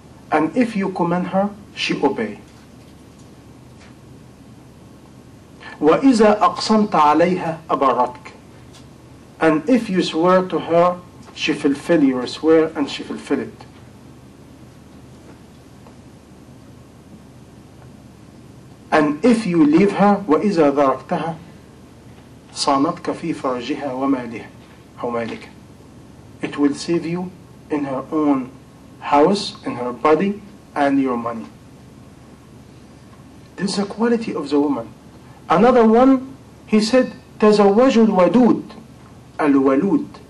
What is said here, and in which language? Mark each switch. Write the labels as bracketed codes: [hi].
[en] And if you command her, she obey. [ar] وَإِذَا أَقْسَمْتَ عَلَيْهَا أَبَرَتْكَ. [en] And if you swear to her, she fulfill your swear and she fulfill it. And if you leave her, [ar] وَإِذَا ذَرَكْتَهَا صَانَتْكَ فِي فَرْجِهَا وَمَالِهَا أو مَالِكَ. [en] It will save you in her own house, in her body, and your money. This is the quality of the woman. Another one, he said, [ar] تَزَوَّجُ الْوَدُودِ الْوَلُودِ.